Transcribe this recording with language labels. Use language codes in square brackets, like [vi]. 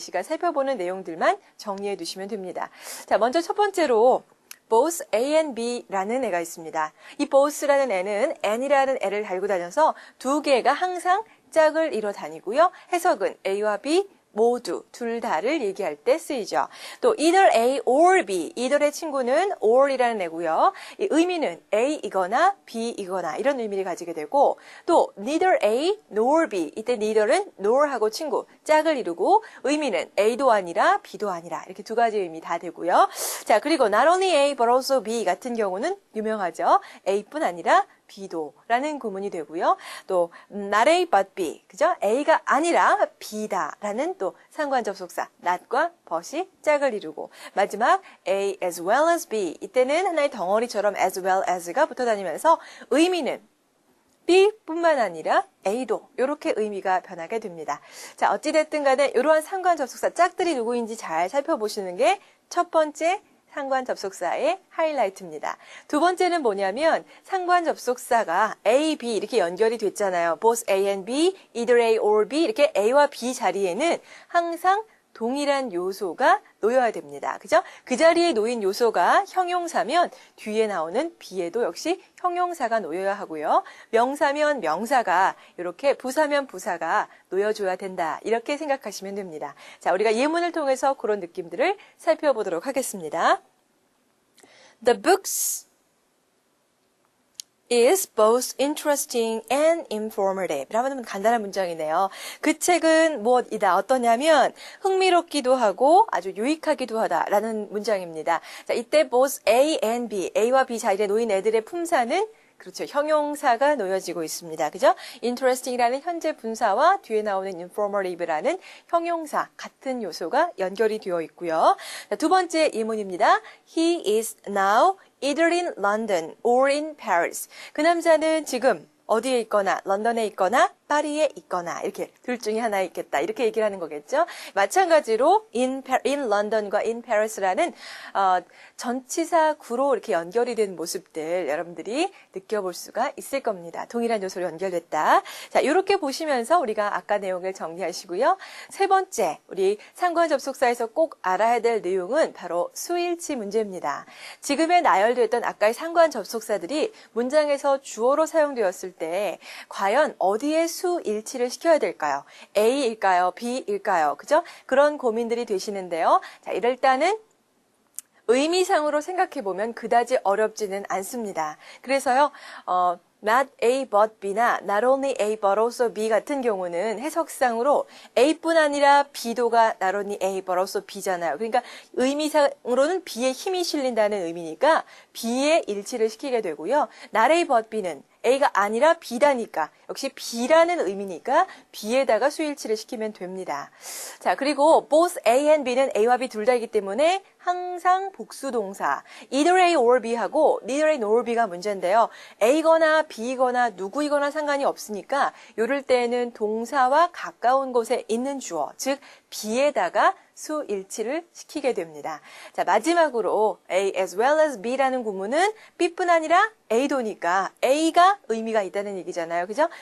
[ko] 시간 살펴보는 내용들만 정리해 두시면 됩니다. 자, 먼저 첫 번째로 [en] both A and B [ko] 라는 애가 있습니다. 이 both라는 애는 N이라는 애를 달고 다녀서 두 개가 항상 짝을 이뤄 다니고요. 해석은 A와 B 모두, 둘 다를 얘기할 때 쓰이죠. 또 [en] either A or B, [ko] either의 친구는 or이라는 애고요. 이 의미는 A이거나 B이거나 이런 의미를 가지게 되고 또 [en] neither A nor B, [ko] 이때 neither은 nor하고 친구, 짝을 이루고 의미는 A도 아니라 B도 아니라 이렇게 두 가지 의미 다 되고요. 자, 그리고 [en] not only A but also B [ko] 같은 경우는 유명하죠. A뿐 아니라 B도라는 구문이 되고요. [en] 또 not A but B, 그죠? [ko] A가 아니라 B다라는 또 상관 접속사 not과 but이 짝을 이루고 마지막 [en] A as well as B, [ko] 이때는 하나의 덩어리처럼 as well as가 붙어 다니면서 의미는 B뿐만 아니라 A도 이렇게 의미가 변하게 됩니다. 자, 어찌됐든 간에 이러한 상관 접속사 짝들이 누구인지 잘 살펴보시는 게 첫 번째 상관 접속사의 하이라이트입니다. 두 번째는 뭐냐면 상관 접속사가 A, B 이렇게 연결이 됐잖아요. [en] both A and B, either A or B [ko] 이렇게 A와 B 자리에는 항상 동일한 요소가 놓여야 됩니다. 그죠? 그 자리에 놓인 요소가 형용사면 뒤에 나오는 B에도 역시 형용사가 놓여야 하고요. 명사면 명사가 이렇게 부사면 부사가 놓여줘야 된다. 이렇게 생각하시면 됩니다. 자, 우리가 예문을 통해서 그런 느낌들을 살펴보도록 하겠습니다. [en] The books is both interesting and informative. [ko] 라는 간단한 문장이네요. 그 책은 무엇이다. 어떠냐면 흥미롭기도 하고 아주 유익하기도 하다라는 문장입니다. 자, 이때 both A and B, A와 B 자리에 놓인 애들의 품사는 그렇죠. 형용사가 놓여지고 있습니다. 그죠? interesting이라는 현재 분사와 뒤에 나오는 informative라는 형용사 같은 요소가 연결이 되어 있고요. 자, 두 번째 예문입니다. [en] He is now either in London or in Paris. [ko] 그 남자는 지금 어디에 있거나 런던에 있거나 파리에 있거나 이렇게 둘 중에 하나에 있겠다. 이렇게 얘기를 하는 거겠죠. 마찬가지로 [en] in London [ko] 과 [en] in Paris [ko] 라는 전치사 구로 이렇게 연결이 된 모습들 여러분들이 느껴볼 수가 있을 겁니다. 동일한 요소로 연결됐다. 자, 이렇게 보시면서 우리가 아까 내용을 정리하시고요. 세 번째, 우리 상관 접속사에서 꼭 알아야 될 내용은 바로 수일치 문제입니다. 지금의 나열됐던 아까의 상관 접속사들이 문장에서 주어로 사용되었을 때 과연 어디에 수일치를 시켜야 될까요? A일까요? B일까요? 그죠? 그런 고민들이 되시는데요. 자, 이럴 때는 의미상으로 생각해보면 그다지 어렵지는 않습니다. 그래서요, [en] not A but B [ko] 나 [en] not only A but also B [ko] 같은 경우는 해석상으로 A뿐 아니라 B도가 [en] not only A but also B [ko] 잖아요. 그러니까 의미상으로는 B에 힘이 실린다는 의미니까 B에 일치를 시키게 되고요. [en] not A but B [ko] 는 A가 아니라 B다니까 역시 B라는 의미니까 B에다가 수일치를 시키면 됩니다. 자, 그리고 [en] both A and B [ko] 는 A와 B 둘 다이기 때문에 항상 복수동사 [en] either A or B [ko] 하고 [en] neither A nor B [ko] 가 문제인데요. A거나 B거나 누구이거나 상관이 없으니까 이럴 때는 동사와 가까운 곳에 있는 주어, 즉 B에다가 수일치를 시키게 됩니다. 자, 마지막으로 [en] A as well as B [ko] 라는 구문은 B뿐 아니라 A도니까 A가 의미가 있다는 얘기잖아요. 그죠?